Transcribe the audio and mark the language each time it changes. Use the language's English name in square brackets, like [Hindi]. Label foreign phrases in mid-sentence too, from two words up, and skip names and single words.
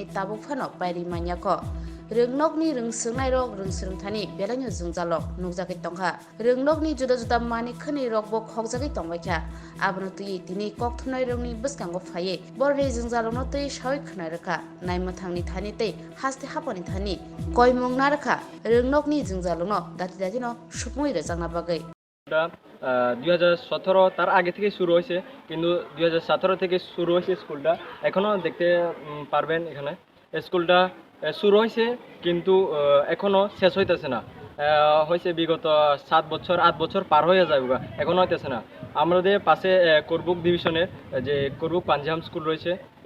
[Kok Borok] tabuk phano pairi manyako rungnokni rungsungnai rok rungsrungthani belanyo jungjalok nukjagui tongkha rungnokni juda juda mani khani rok bo khogjagui tongbaikha abno tui tini kokthunai rokni bwskango phaye borrei jungjalokno tui sawai khwnai rakha naimathangni thani tei haste hapani thani koimung na rakha rungnokni jungjalokno dati dati no সুকমই রেজাংনা বাগৈ [Bangla] 2017 তার আগে থেকে শুরু হয়েছে কিন্তু 2017 থেকে শুরু হয়েছে স্কুলটা এখনো দেখতে পারবেন এখানে স্কুলটা শুরু হয়েছে কিন্তু এখনো শেষ হইতেছে না হয়েছে বিগত 7 বছর 8 বছর পার হয়ে যায় এখনো হইতেছে না আমাদের পাশে করবুক ডিভিশনের যে করবুক পাঞ্জাব স্কুল রয়েছে এই